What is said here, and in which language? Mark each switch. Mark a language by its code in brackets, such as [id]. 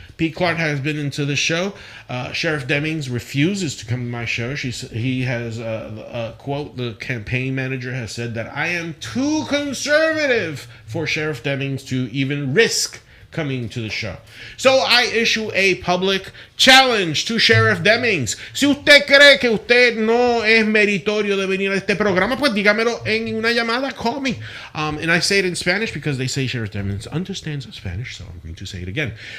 [en] Pete Clark has been into the show. Sheriff Demings refuses to come to my show. He has quote, the campaign manager has said that I am too conservative for Sheriff Demings to even risk coming to the show. So I issue a public challenge to Sheriff Demings. [es] Si usted cree que usted no es meritorio de venir a este programa, pues dígamelo en una llamada. [en] Call me. And I say it in Spanish because they say Sheriff Demings understands Spanish, so I'm going to say it again.